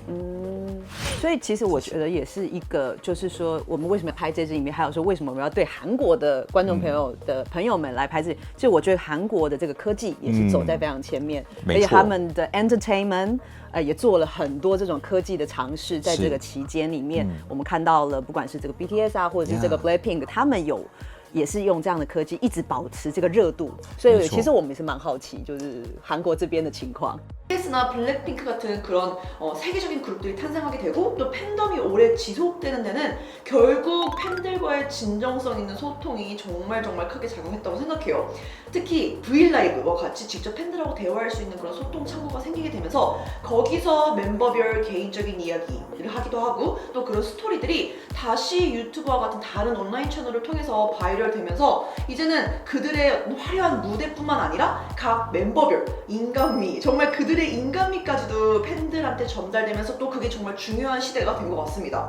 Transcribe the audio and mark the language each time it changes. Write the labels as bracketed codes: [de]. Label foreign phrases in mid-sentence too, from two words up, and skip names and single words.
[zh] 所以其实我觉得也是一个，就是说我们为什么拍这支影片，还有说为什么我们要对韩国的观众朋友们来拍这，就我觉得韩国的这个科技也是走在非常前面，而且他们的 entertainment 也做了很多这种科技的尝试，在这个期间里面，我们看到了不管是这个 BTS 啊，或者是这个 Blackpink， 他们也是用这样的科技一直保持这个热度，所以其实我们也是蛮好奇，就是韩国这边的情况。 [ko] BTS나 블랙핑크 같은 그런 세계적인 그룹들이 탄생하게 되고 또 팬덤이 오래 지속되는 데는 결국 팬들과의 진정성 있는 소통이 정말 크게 작용했다고 생각해요. 특히 브이라이브와 같이 직접 팬들하고 대화할 수 있는 그런 소통 창구가 생기게 되면서 거기서 멤버별 개인적인 이야기를 하기도 하고 또 그런 스토리들이 다시 유튜브와 같은 다른 온라인 채널을 통해서 바이럴되면서 이제는 그들의 화려한 무대뿐만 아니라 각 멤버별 인간미 정말 그들의 인간미까지도 팬들한테 전달되면서 또 그게 정말 중요한 시대가 된 것 같습니다.